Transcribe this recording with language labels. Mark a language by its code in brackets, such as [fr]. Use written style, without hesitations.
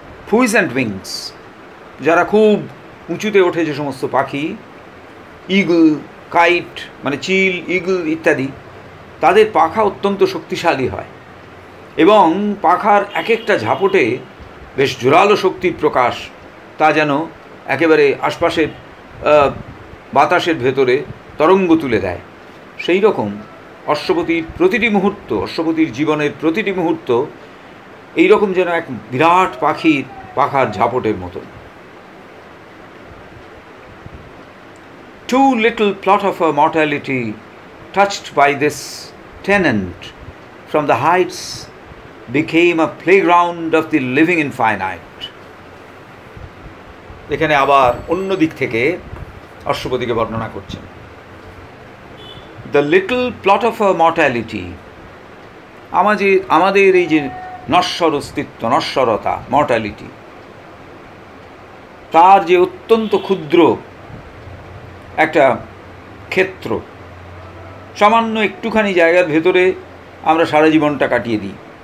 [en] puissant wings, [bn] যারা খুব উঁচুতে ওঠে যে সমস্ত পাখি, ইগল, কাইট মানে চিল, ইগল ইত্যাদি, তাদের পাখা অত্যন্ত শক্তিশালী হয় এবং পাখার এক একটা ঝাপটে বেশ জোরালো শক্তির প্রকাশ, তা যেন একেবারে আশপাশের বাতাসের ভেতরে তরঙ্গ তুলে দেয়। সেই রকম অশ্বপতির প্রতিটি মুহূর্ত, অশ্বপতির জীবনের প্রতিটি মুহূর্ত এইরকম যেন এক বিরাট পাখির পাখার ঝাপটের মতন। [en] Too little plot of her mortality, touched by this tenant from the heights, became a playground of the living infinite. [bn] এখানে আবার অন্য দিক থেকে অশ্বপতিকে বর্ণনা করছেন। [en] The little plot of her mortality, [bn] আমাদের এই যে নশ্বর অস্তিত্ব, নশ্বরতা, মর্টালিটি, তার যে অত্যন্ত ক্ষুদ্র একটা ক্ষেত্র, সামান্য একটুখানি জায়গার ভেতরে আমরা সারা জীবনটা কাটিয়ে দিই।